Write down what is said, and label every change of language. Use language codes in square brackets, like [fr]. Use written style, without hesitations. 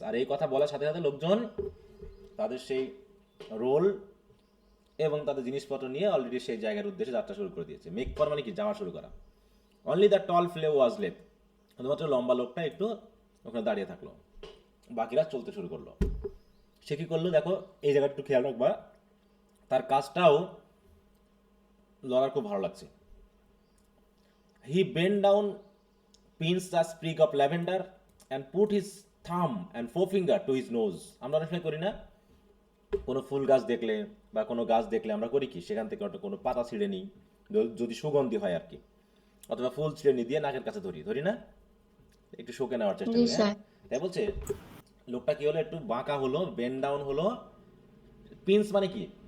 [bn] আর এই কথা বলার সাথে সাথে লোকজন তাদের সেই রোল এবং তাদের জিনিসপত্র নিয়ে অলরেডি সেই জায়গার উদ্দেশ্যে যাত্রা শুরু করে দিয়েছে। মেক ফর মানে কি? যাওয়া শুরু করা। [en] only the tall fellow was left, [bn] শুধুমাত্র লম্বা লোকটা একটু ওখানে দাঁড়িয়ে থাকলো, বাকিরা চলতে শুরু করলো। সে কি করলো দেখো, এই জায়গাটা একটু খেয়াল রাখবা, তার কাজটাও লড়ার খুব ভালো লাগছে। [en] He bent down, pinched a sprig of lavender and put his thumb and forefinger to his nose. [bn] আমরা অনেক সময় করি না, কোনো ফুল গাছ দেখলে বা কোনো গাছ দেখলে আমরা করি কি, সেখান থেকে একটা কোনো পাতা ছিঁড়ে নিই, যদি সুগন্ধি হয় আর কি, অথবা ফুল ছিঁড়ে নিয়ে দিয়ে নাকের কাছে ধরি, ধরি না, একটু শোকে নেওয়ার চেষ্টা জি করি। হ্যাঁ, স্যার। তাই বলছে লোকটা কি হলো, একটু বাঁকা হলো, বেন্ড ডাউন হলো। পিন্স মানে কি?